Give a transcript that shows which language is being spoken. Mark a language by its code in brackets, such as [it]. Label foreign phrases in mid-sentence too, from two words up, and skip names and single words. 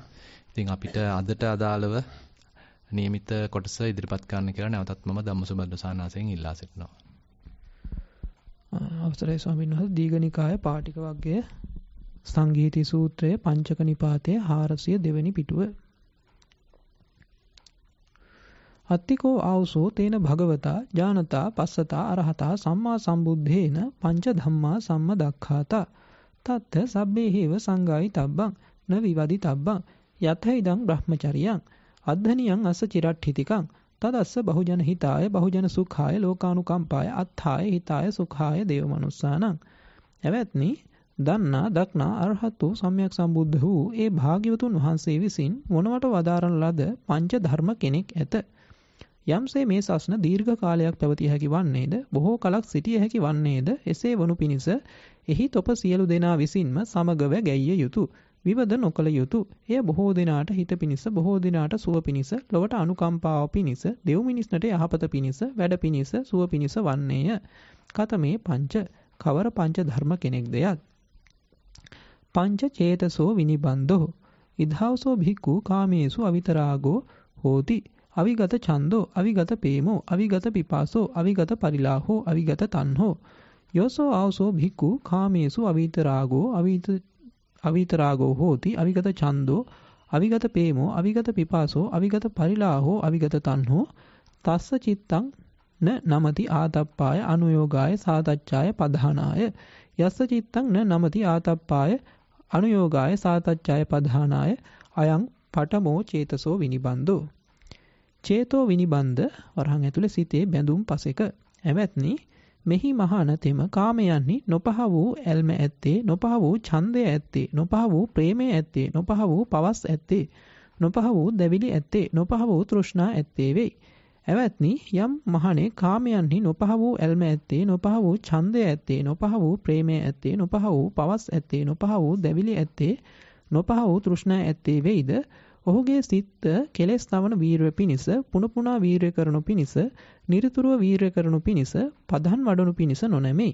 [si] ඉතින් අපිට අදට අදාළව නියමිත කොටස ඉදිරිපත් කරන්න කියලා නැවතත් මම ධම්මසුබද්ද සානාසයෙන් ඉල්ලා සිටිනවා. අවසරයි ස්වාමීන් වහන්සේ. දීඝනිකාය පාටික වර්ගයේ සංගීති සූත්‍රයේ පංචක නිපාතයේ 402 වෙනි පිටුව. [pi] අත්තිකෝ ආවසෝ තේන භගවතා ඥානතා පස්සතා අරහතා සම්මා සම්බුද්ධේන පංච ධම්මා සම්මදක්ඛාතා තත්ත සබ්බේහිව සංගායි තබ්බං න විවදි තබ්බං යතයිදං බ්‍රහ්මචරියං අද්ධනියං අස්ස චිරට්ඨිතිකං තදස්ස බහුජන හිතාය බහුජන සුඛාය ලෝකානුකම්පාය අත්ථාය හිතාය සුඛාය දේවමනුස්සානං. [si] එවත්නි දන්නා දක්නා අරහත් වූ සම්්‍යක් සම්බුද්ධ වූ ඒ භාග්‍යවතුන් වහන්සේ විසින් මොනවට වදාරන ලද පංච ධර්ම කෙනෙක් ඇත. යම්සේ මේ සසන දීර්ඝ කාලයක් පැවතිය හැකි වන්නේද බොහෝ කලක් සිටිය හැකි වන්නේද එසේ වනු පිණිස එහි තොප සියලු දෙනා විසින්ම සමගව ගැයිය යුතුය. විවද නොකළ යුතුය. එය බොහෝ දිනාට හිත පිණිස බොහෝ දිනාට සුව පිණිස ලොවට අනුකම්පාව පිණිස දෙව් මිනිස්නට යහපත පිණිස වැඩ පිණිස සුව පිණිස වන්නේය. [pi] කතමේ පංච [si] කවර පංච ධර්ම කෙනෙක්ද යත්. [pi] පංච චේතසෝ විනිබන්ධෝ ඉද්ධාවසෝ භික්ඛු කාමේසු අවිතරාගෝ හෝති අවිගත ඡන්தோ අවිගත පේමෝ අවිගත පිපාසෝ අවිගත පරිලාහෝ අවිගත තණ්හෝ යෝසෝ ආවසෝ භික්ඛු කාමේසු අවිතරාගෝ හෝති අවිගත ඡන්தோ අවිගත පේමෝ අවිගත පිපාසෝ අවිගත පරිලාහෝ අවිගත තණ්හෝ තස්ස චිත්තං න නමති ආතප්පාය අනුയോഗාය සාතච්ඡාය පධානාය යස්ස චිත්තං න නමති ආතප්පාය අනුയോഗාය සාතච්ඡාය පධානාය අයං පඨමෝ චේතසෝ විනිබන්ධෝ. චේතෝ විනිබන්ධ [si] වරහන් ඇතුළේ සිතේ බැඳුම් පසෙක. එවත්නි මෙහි මහානතෙම කාමයන්හි නොපහ වූ ඇල්ම ඇත්තේ නොපහ වූ ඡන්දය ඇත්තේ නොපහ වූ ප්‍රේමය ඇත්තේ නොපහ වූ පවස් ඇත්තේ නොපහ වූ දැවිලි ඇත්තේ නොපහ වූ තෘෂ්ණා ඇත්තේ වෙයි. එවත්නි යම් මහණේ කාමයන්හි නොපහ වූ ඇල්ම ඇත්තේ නොපහ වූ ඡන්දය ඇත්තේ නොපහ වූ ප්‍රේමය ඇත්තේ නොපහ වූ පවස් ඇත්තේ නොපහ වූ දැවිලි ඇත්තේ නොපහ වූ තෘෂ්ණා ඇත්තේ වෙයිද ඔහුගේ සිත කෙලෙස් තවන වීරය පිණිස පුන පුනා වීරය කරනු පිණිස නිරතුරුව වීරය කරනු පිණිස පදන් වඩනු පිණිස නොනැමේ.